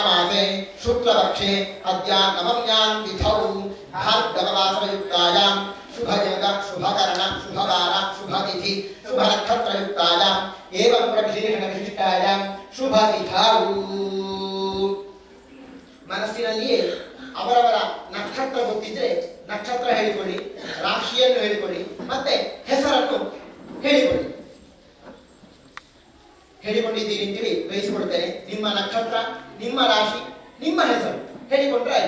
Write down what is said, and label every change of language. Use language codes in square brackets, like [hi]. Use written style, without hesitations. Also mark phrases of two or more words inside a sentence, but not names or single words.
[sa] मासे शुक्ल पक्षे अद्या नवम्यां तिथौ भार्गववासरयुक्तायां शुभयोग शुभकर्ण शुभवार शुभतिथि शुभनक्षत्रयुक्तायां एवं प्रविशेषणविशिष्टायां शुभतिथौ. [kn] ಮನಸ್ಸಿನಲ್ಲಿಯೇ ಅವರವರ ನಕ್ಷತ್ರ ಗೊತ್ತಿದ್ರೆ ನಕ್ಷತ್ರ ಹೇಳಿಕೊಳ್ಳಿ, ರಾಶಿಯನ್ನು ಹೇಳಿಕೊಳ್ಳಿ, ಮತ್ತೆ ಹೆಸರನ್ನು ಹೇಳಿಕೊಳ್ಳಿ. ಹೇಳಿಕೊಂಡಿದ್ದೀರಿ ಅಂತೇಳಿ ವಹಿಸಿಕೊಡ್ತೇನೆ. ನಿಮ್ಮ ನಕ್ಷತ್ರ, ನಿಮ್ಮ ರಾಶಿ, ನಿಮ್ಮ ಹೆಸರು ಹೇಳಿಕೊಂಡ್ರೆ ಆಯ್ತು.